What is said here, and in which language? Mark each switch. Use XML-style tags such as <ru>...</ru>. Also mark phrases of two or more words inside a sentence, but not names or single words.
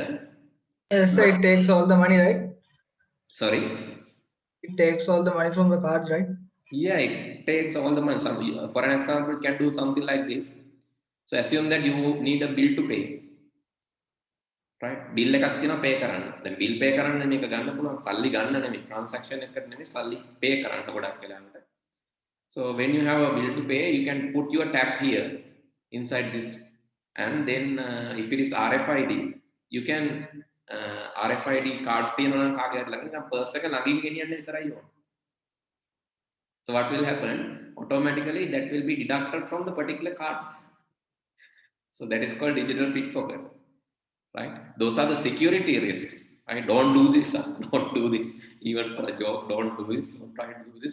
<en>Yes, so it takes all the money, right? Sorry. It takes all the money from the cards, right? Yeah, it takes all the money. For an example, it can do something like this. So assume that you need a bill to pay.</en> <si>Right? Bill එකක් තියෙනවා pay කරන්න. දැන්</si> <en>bill pay</en> <si>කරන්න මේක ගන්න පුළුවන්. සල්ලි ගන්න නෙමෙයි. transaction එකකට නෙමෙයි සල්ලි pay කරන්න ගොඩක් වෙලාවට.</si> <en>So when you have a bill to pay, you can put your tap here inside this, and then if it is RFID, you can RFID cards</en> <si>තියෙනවා නම් කාගේ හරි ළඟ නිකන් purse එක ළඟින් ගෙනියන්න විතරයි ඕන.</si> <en>So what will happen? Automatically that will be deducted from the particular card. So that is called digital pickpocket. Right? Those are the security risks. Right? Don't do this. Don't do this. Even for a job, don't do this. Don't try to do this.</en>